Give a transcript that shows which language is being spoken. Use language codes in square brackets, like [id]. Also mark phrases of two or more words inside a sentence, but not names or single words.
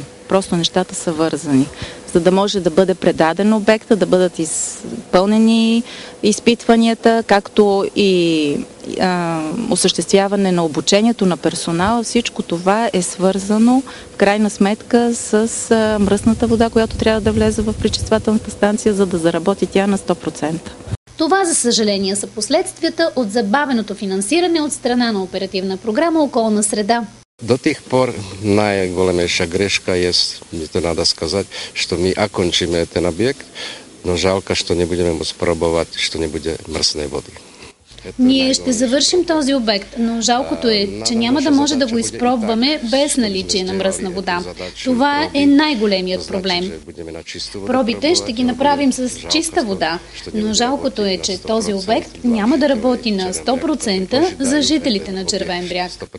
[bg] Просто нещата са вързани. За да може да бъде предаден обекта, да бъдат изпълнени изпитванията, както и осъществяване на обучението на персонала, всичко това е свързано в крайна сметка с мръсната вода, която трябва да влезе в пречиствателната станция, за да заработи тя на 100%. Това, за съжаление, са последствията от забавеното финансиране от страна на оперативна програма «Околна среда». [ru] До тих пор [bg] най-големейша грешка е, [ru] to надо сказать, что мы окончим этот объект, но жалко, что не будем ему спробовать, что не будет мръсной воды. [bg] Ние ще завършим този обект, но жалкото е, че няма да може да го изпробваме без наличие на мръсна вода. Това е най-големият проблем. Пробите ще ги направим с чиста вода, но жалкото е, че този обект няма да работи на 100% за жителите на Червен бряг.